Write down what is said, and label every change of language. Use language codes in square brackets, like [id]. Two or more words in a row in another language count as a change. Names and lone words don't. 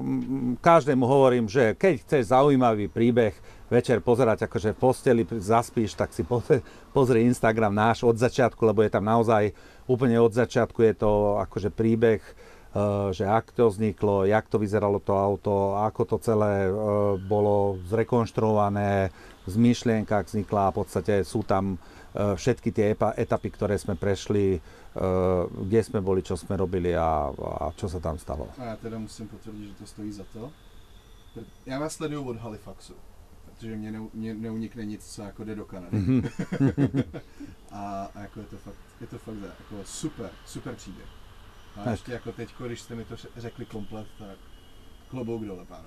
[sk] Každému hovorím, že keď chceš zaujímavý príbeh večer pozerať akože v posteli, zaspíš, tak si pozri Instagram náš od začiatku, lebo je tam naozaj úplne od začiatku je to akože príbeh, že ak to vzniklo, jak to vyzeralo to auto, ako to celé bolo zrekonštruované, z myšlienkach vznikla a v podstate sú tam všetky tie etapy, ktoré sme prešli, kde sme boli, čo sme robili a čo sa tam stalo. [cs] A ja teda musím potvrdit, že to stojí za to. Já vás sleduju od Halifaxu, protože mě neunikne nic, co jako jde do Kanady. a jako je to fakt jako super příběh. A ještě jako teďko, když jste mi to řekli komplet, tak klobouk dole, pánové.